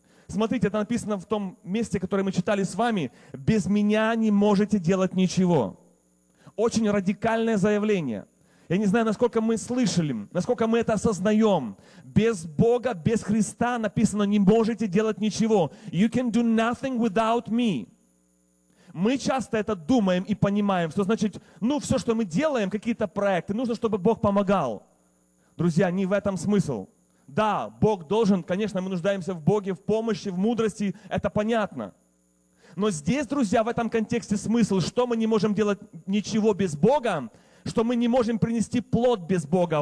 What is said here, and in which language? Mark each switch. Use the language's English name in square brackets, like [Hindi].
[Russian] Смотрите, это написано в том месте, которое мы читали с вами. «Без меня не можете делать ничего». Очень радикальное заявление. Я не знаю, насколько мы слышали, насколько мы это осознаем. Без Бога, без Христа написано, не можете делать ничего. [English] You can do nothing without me. [Russian] Мы часто это думаем и понимаем, что значит, ну, все, что мы делаем, какие-то проекты, нужно, чтобы Бог помогал. Друзья, не в этом смысл. Да, Бог должен, конечно, мы нуждаемся в Боге, в помощи, в мудрости, это понятно. Но здесь, друзья, в этом контексте смысл, что мы не можем делать ничего без Бога, что мы не можем принести плод без Бога.